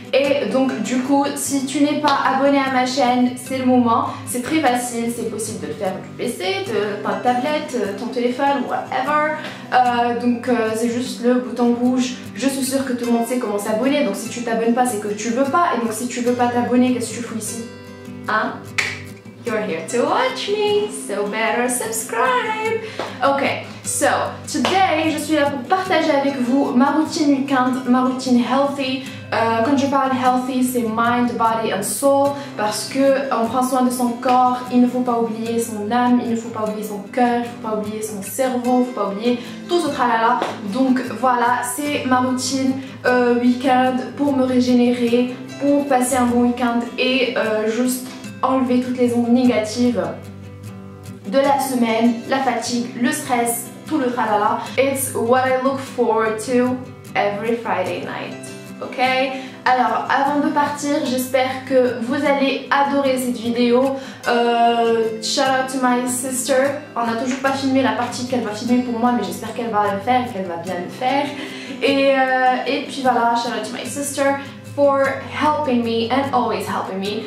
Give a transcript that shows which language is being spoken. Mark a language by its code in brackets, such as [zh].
[fr] Et donc du coup, si tu n'es pas abonné à ma chaîne, c'est le moment. C'est très facile, c'est possible de le faire du PC, de ta tablette, ton téléphone, whatever. Donc c'est juste le bouton rouge. Je suis sûre que tout le monde sait comment s'abonner, donc si tu t'abonnes pas, c'est que tu veux pas. Et donc si tu veux pas t'abonner, qu'est-ce que tu fous ici? Hein? [en] You're here to watch me, so better subscribe. Ok, so today [fr] je suis là pour partager avec vous ma routine week-end, ma routine healthy. Quand je parle healthy, c'est [en] mind, body and soul, [fr] parce que on prend soin de son corps. Il ne faut pas oublier son âme, il ne faut pas oublier son cœur, il ne faut pas oublier son cerveau, il ne faut pas oublier tout ce tralala. Donc voilà, c'est ma routine week-end pour me régénérer, pour passer un bon week-end et juste enlever toutes les ondes négatives de la semaine, la fatigue, le stress, tout le tralala. [en] It's what I look forward to every Friday night. Ok? [fr] Alors avant de partir, j'espère que vous allez adorer cette vidéo. [en] Shout out to my sister. [fr] On n'a toujours pas filmé la partie qu'elle va filmer pour moi, mais j'espère qu'elle va le faire et qu'elle va bien le faire. Et puis voilà, [en] shout out to my sister for helping me and always helping me.